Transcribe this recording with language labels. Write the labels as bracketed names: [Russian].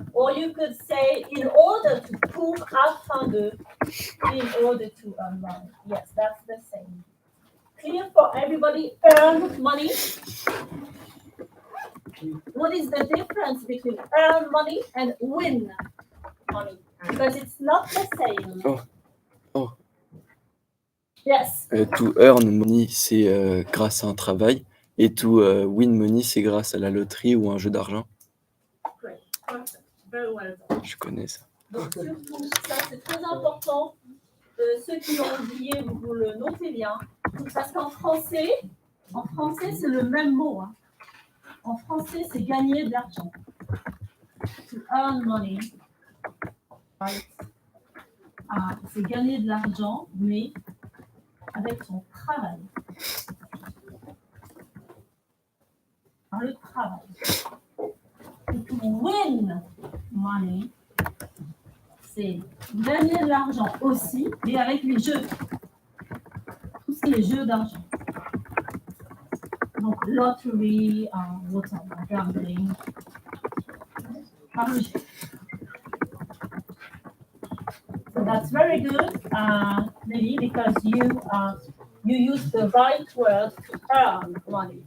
[English] Or you could say in order to, [French] pour afin de, [English] in order to earn money. Yes, that's the same. Clear for everybody? Earn money. What is the difference between earn money and win money? Because it's not the same. Oh. Yes. To earn money, [French] c'est grâce à un travail. Et [English] to win money, [French] c'est grâce à la loterie ou un jeu d'argent. [English] Great. Perfect. Very well done. [French] Je connais ça. Donc, surtout, ça, c'est très important. Ceux qui l'ont oublié, vous le notez bien. Parce qu'en français, c'est le même mot. Hein. En français, c'est gagner de l'argent. [English] To earn money. Right. [French] C'est gagner de l'argent, mais avec son travail. Par le travail. Et [English] to win money, [French] c'est gagner de l'argent aussi, mais avec les jeux. Tout ce qui est jeux d'argent. Donc, [English] lottery, whatever, gambling. [French] Par le jeu. [English] So that's very good, maybe because you use the right word to earn money.